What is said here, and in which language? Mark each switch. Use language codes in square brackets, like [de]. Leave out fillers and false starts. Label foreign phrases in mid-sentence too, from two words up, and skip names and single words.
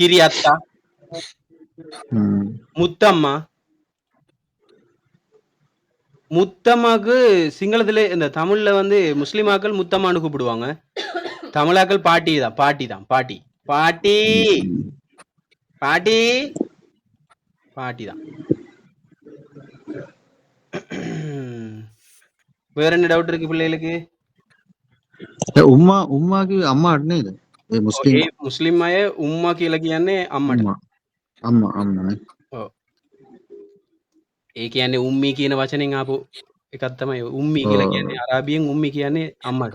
[si] කිරි අත්තා, [ta] முத்தம்மா, முத்தம்மாக்கு சிங்களத்துல இந்த தமிழ்ல வந்து முஸ்லிமாக்கள் முத்தம்மான்னு கூப்பிடுவாங்க. தமிழாக்கள் பாட்டி தான். பாட்டி தான். பாட்டி. பாட்டி. பாட்டி. பாட்டி தான். வேற என்ன டவுட் இருக்கு பிள்ளைகளுக்கு? [si] උම්මාගේ අම්මාට නේද? ඒ මුස්ලිම් ඒ මුස්ලිම් අය උම්මා කියලා කියන්නේ අම්මට. අම්මා. ඔව්. ඒ කියන්නේ උම්මී කියන වචනෙන් ආපු එකක් තමයි. උම්මී කියලා කියන්නේ අරාබියෙන් උම්මී කියන්නේ අම්මට.